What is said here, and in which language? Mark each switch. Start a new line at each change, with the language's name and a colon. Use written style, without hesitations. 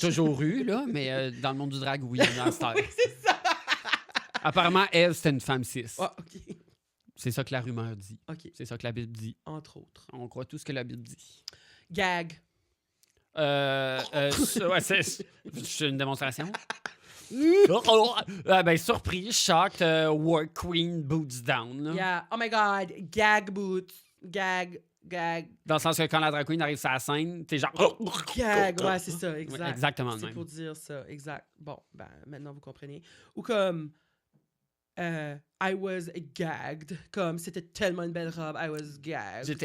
French: toujours eu, là, mais dans le monde du drag, oui, il y en a à cette heure. Oui, c'est ça. Apparemment, Eve, c'était une femme cis. Ah, OK. C'est ça que la rumeur dit. OK. C'est ça que la Bible dit. Entre autres. On croit tout ce que la Bible dit. Gag. Ouais, c'est une démonstration.
English: Ben, surprise, shocked, work queen, boots down.
French: là.
English: Yeah. Oh my God. Gag boots. Gag.
French: Dans le sens que quand la drag queen arrive sur la scène, t'es genre. Gag. Ouais, c'est ça. Ouais, Exact. exactement le C'est même. pour dire ça. Exact. Bon, ben, maintenant vous comprenez. Ou comme
English: I was gagged.
French: Comme, c'était tellement une belle robe,
English: I was gagged.